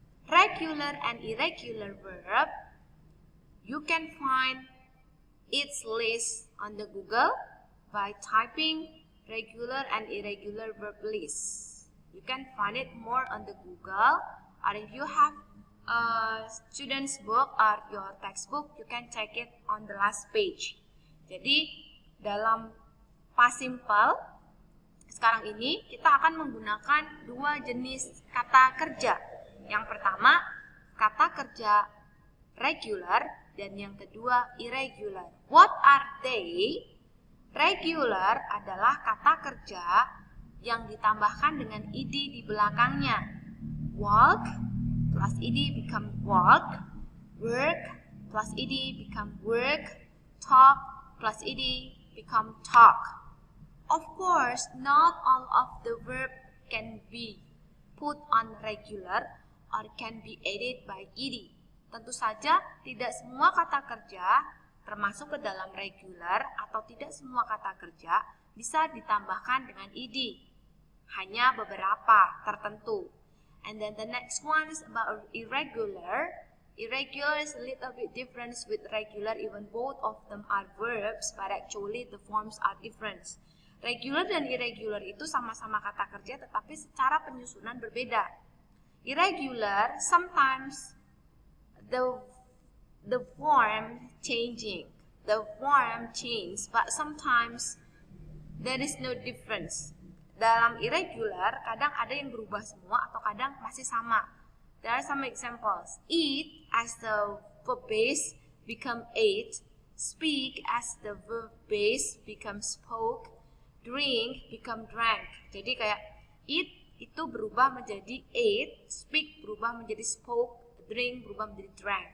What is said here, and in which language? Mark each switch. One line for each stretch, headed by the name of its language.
English: Regular and irregular verb, you can find its list on the Google by typing regular and irregular verb list. You can find it more on the Google, or if you have a student's book or your textbook, you can check it on the last page.
Indonesian: Jadi, dalam past simple, sekarang ini kita akan menggunakan 2 jenis kata kerja. Yang pertama, kata kerja regular, dan yang kedua, irregular.
English: What are they?
Indonesian: Regular adalah kata kerja yang ditambahkan dengan ed di belakangnya.
English: Walk plus ed become walk. Work plus ed become work. Talk plus ed become talk. Of course, not all of the verb can be put on regular or can be added by ed.
Indonesian: Tentu saja tidak semua kata kerja termasuk ke dalam regular atau tidak semua kata kerja bisa ditambahkan dengan ed. Hanya beberapa tertentu.
English: And then the next one is about irregular. Irregular is a little bit different with regular, even both of them are verbs, but actually the forms are different.
Indonesian: Regular dan irregular itu sama-sama kata kerja, tetapi secara penyusunan berbeda.
English: Irregular, sometimes the form changing, the form change, but sometimes there is no difference.
Indonesian: Dalam irregular, kadang ada yang berubah semua atau kadang masih sama.
English: There are some examples. Eat as the verb base become ate. Speak as the verb base become spoke. Drink become drank.
Indonesian: Jadi kayak eat itu berubah menjadi ate, speak berubah menjadi spoke, drink berubah menjadi drank.